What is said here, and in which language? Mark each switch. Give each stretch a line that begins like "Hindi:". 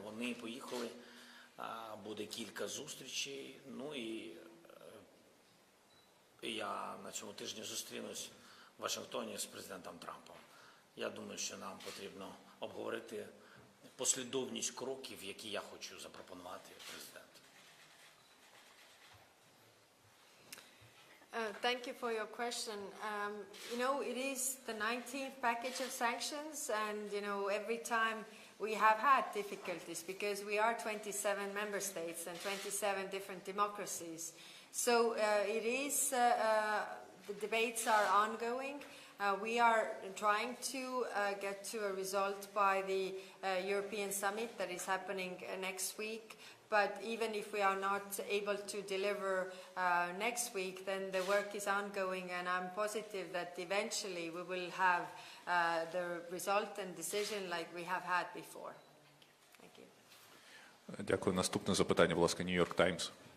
Ukrainian: Вони поїхали, буде кілька зустрічей, ну і я на цьому тижні зустрінусь в Вашингтоні з президентом Трампом. Я думаю, що нам потрібно обговорити послідовність кроків, які я хочу запропонувати президенту.
English: Thank you for your question. It is the 19th package of sanctions, and every time we have had difficulties because we are 27 member states and 27 different democracies. So it is, the debates are ongoing. We are trying to get to a result by the European summit that is happening next week. But even if we are not able to deliver next week, then the work is ongoing, and I'm positive that eventually we will have the result and decision like we have had before. Thank you.
Ukrainian: Дякую. Наступне запитання, будь ласка, New York Times.